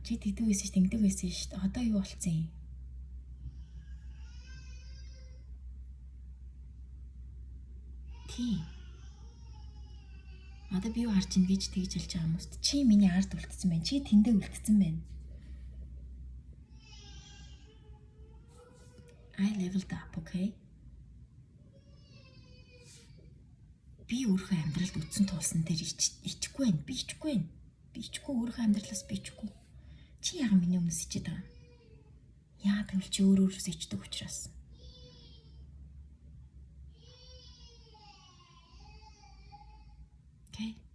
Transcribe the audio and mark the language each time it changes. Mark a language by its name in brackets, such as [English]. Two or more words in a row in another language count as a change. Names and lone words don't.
[Mongolian] Чи тэгдэг байсан ш, тэнгдэг байсан ш. Одоо юу болцсон юм? Тийм. Одоо би юу харж ийн гэж тэгж хэлж байгаа хүмүүст чи миний ард үлдсэн байна. Чи тэндээ үлдсэн байна. [English] I leveled up, okay? [Mongolian] Би өөрийнхөө амьдралд үтсэн туулсан дээр ичгүй байна. Би ичгүй өөрийнхөө амьдралаас би ичгүй. Чи яагаад миний өмнөөс ичээд байгаа? Яа тэгвэл чи өөрөөсөө ичдэг учраас. Okay.